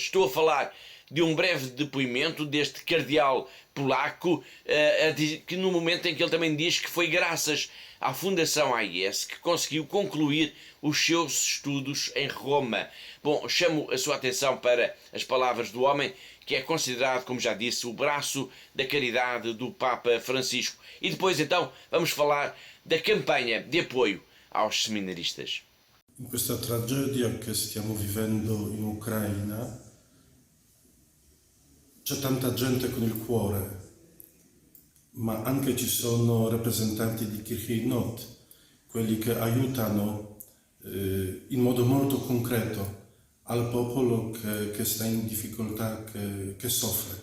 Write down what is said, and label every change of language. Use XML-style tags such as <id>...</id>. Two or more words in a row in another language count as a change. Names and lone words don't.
<pt>Estou a falar de um breve depoimento deste cardeal polaco, que no momento em que ele também diz que foi graças à Fundação AIS que conseguiu concluir os seus estudos em Roma. Bom, chamo a sua atenção para as palavras do homem que é considerado, como já disse, o braço da caridade do Papa Francisco. E depois então vamos falar da campanha de apoio aos seminaristas.</pt> <it>In questa tragedia che stiamo vivendo in Ucraina c'è tanta gente con il cuore, ma anche ci sono rappresentanti di Kircheinot, quelli che aiutano in modo molto concreto al popolo che sta in difficoltà, che soffre.</it>